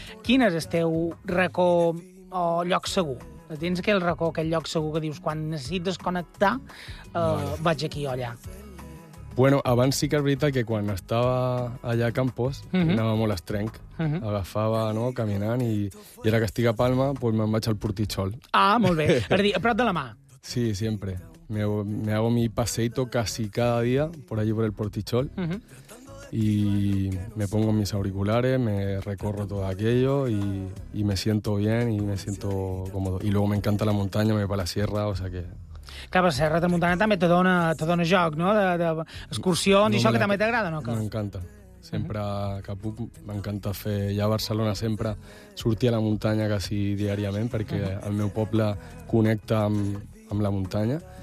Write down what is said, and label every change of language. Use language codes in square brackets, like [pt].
[ca] Quin és el teu racó o lloc segur? Tens aquell racó, aquell lloc segur que dius quan necessites desconnectar, vaig aquí o allà. Bueno, abans sí que és veritat que quan estava allà a Campos, anàvem a l'Estrenc, agafava, no?, caminant, i ara que estic a Palma, pues me'n vaig al Portichol. Ah, molt bé. És a dir, a prop de la mà. Sí, sempre. [es] Me hago mi paseíto casi cada día por allí por el Portichol, y me pongo mis auriculares, me recorro todo aquello y me siento bien y me siento cómodo. Y luego me encanta la montaña, me voy para la sierra, o sea que. [ca] Clar, però la Serra de Muntanya també te dona joc, no?, d'excursions i això, que també t'agrada, no? M'encanta. Sempre que puc, m'encanta fer. Ja a Barcelona sempre sortia a la muntanya quasi diàriament, perquè el meu poble connecta amb la muntanya.